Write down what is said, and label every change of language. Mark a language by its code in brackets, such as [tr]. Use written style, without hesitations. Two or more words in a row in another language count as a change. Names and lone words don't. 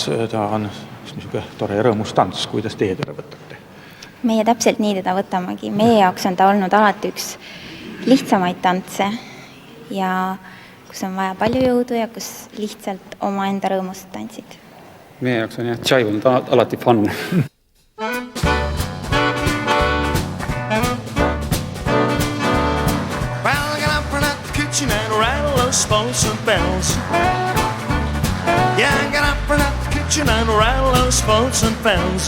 [et] Ta on niisugune tore ja rõõmus tants. Kuidas teie teda võtate? Meie täpselt nii teda võtamegi. Meie jaoks on ta olnud alati üks lihtsamaid tantse ja kus on vaja palju jõudu ja kus lihtsalt oma enda rõõmust tantsid. Meie jaoks on jive on alati fun. [en] And rattle those spokes and bells. Yeah, I got up in the kitchen and rattle those spokes and bells.